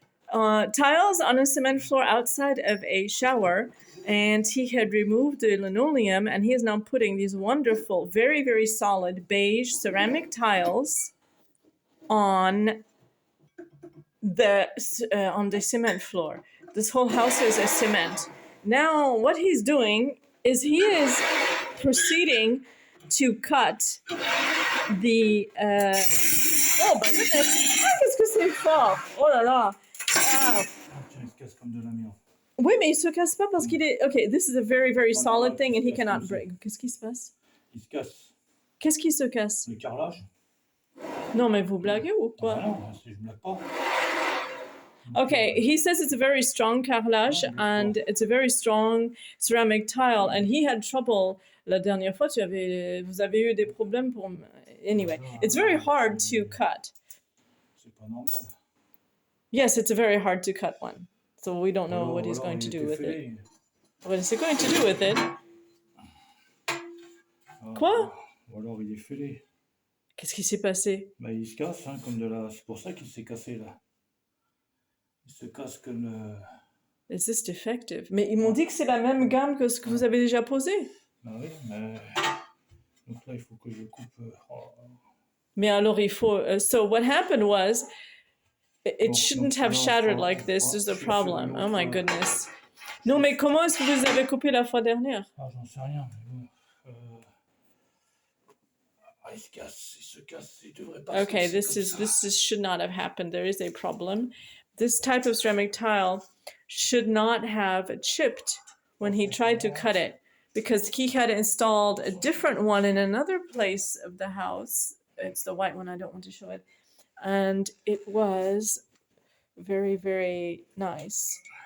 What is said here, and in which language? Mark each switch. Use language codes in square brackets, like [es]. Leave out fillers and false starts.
[en] Tiles on a cement floor outside of a shower, and he had removed the linoleum, and he is now putting these wonderful, very, very solid beige ceramic tiles on the cement floor. This whole house is a cement. Now, what he's doing is he is proceeding to cut the. Oh my goodness! [fr] Ah, qu'est-ce que c'est fort! Oh là là! Ah. Il se casse comme de l'amiant. Oui, mais il se casse pas parce qu'il est. [en] Okay, this is a very, very solid thing and he cannot break. [fr] Qu'est-ce qui se passe? Il se casse. Qu'est-ce qui se casse? Le carrelage. Non, mais vous blaguez ou quoi? Non, je blague pas. [en] Okay, he says it's a very strong carrelage and it's a very strong ceramic tile, and he had trouble. [fr] La dernière fois, vous avez eu des problèmes pour. [en] Anyway, it's very hard to cut. [fr] C'est pas normal. [en] Yes, it's a very hard to cut one. So we don't know what he's going to do with it. What is he going to do with it? [fr] Quoi? Ou alors il est fêlé. Qu'est-ce qui s'est passé? Bah, il se casse, hein, comme de la. C'est pour ça qu'il s'est cassé là. Il se casse comme le. [en] Is this defective? [fr] Mais ils m'ont dit que c'est la même gamme que ce que vous avez déjà posé. Bah oui, mais. Donc là, il faut que je coupe. Mais alors il faut. [en] So what happened was, it shouldn't have shattered like this. Is the problem? Oh my goodness. [fr] Non, mais comment est-ce que vous avez coupé la fois dernière? Ah, j'en sais rien, mais bon. Il se casse, il devrait pas. [en] Okay, this should not have happened. There is a problem. This type of ceramic tile should not have chipped when he tried to cut it, because he had installed a different one in another place of the house. It's the white one, I don't want to show it. And it was very, very nice.